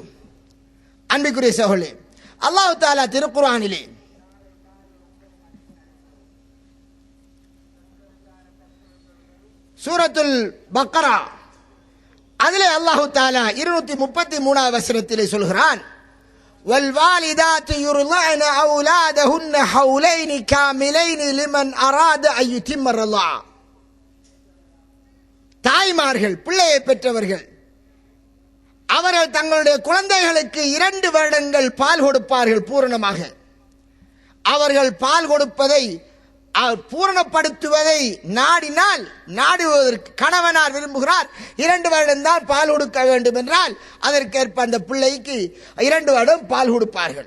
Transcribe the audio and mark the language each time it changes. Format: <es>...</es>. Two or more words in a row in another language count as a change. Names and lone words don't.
<ta>அன்பிற்குரிய சகோதரர்களே, அல்லாஹ் தஆலா திருக்குர்ஆனிலே சூரத்துல் பக்ரா அதிலே அல்லாஹ் தஆலா 233வது வசனத்திலே சொல்கிறான்,</ta> <ar>والوالدات يرضعن أولادهن حولين كاملين لمن أراد أن يتم الرضاعة.</ar> <ta>தாய்மார்கள் பிள்ளையை பெற்றவர்கள் அவர்கள் தங்களுடைய குழந்தைகளுக்கு 2 வருடங்கள் பால் கொடுப்பார்கள் பூரணமாக. அவர்கள் பால் கொடுப்பதை பூரணப்படுத்துவதை நாடுவதற்கு கணவனார் விரும்புகிறார் 2 வருடம் தான் பால் கொடுக்க வேண்டும் என்றால் அதற்கேற்ப அந்த பிள்ளைக்கு 2 வருடம் பால் கொடுப்பார்கள்.</ta>